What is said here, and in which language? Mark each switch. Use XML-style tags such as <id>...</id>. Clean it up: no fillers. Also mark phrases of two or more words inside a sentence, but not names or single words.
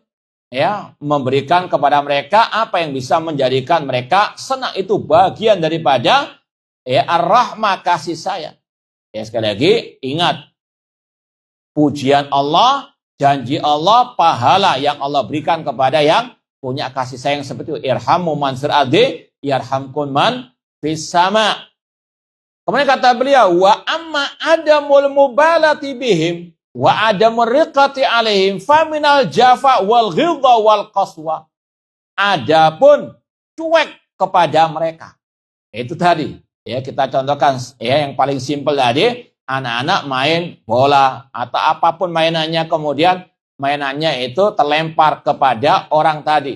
<id>Memberikan kepada mereka apa yang bisa menjadikan mereka senang. Itu bagian daripada ar-rahmah, kasih sayang. Sekali lagi ingat, pujian Allah, janji Allah, pahala yang Allah berikan kepada yang punya kasih sayang seperti itu.</id> <ar>ارحموا من في الأرض يرحمكم من في السماء.</ar> <id>Kemudian kata beliau,</id> <ar>وأما عدم المبالاة بهم وعدم الرقة عليهم فمن الجفاء والغلظة والقسوة.</ar> <id>Adapun cuek kepada mereka. Itu tadi. Kita contohkan yang paling simpel tadi, anak-anak main bola atau apapun mainannya, kemudian mainannya itu terlempar kepada orang tadi.</id>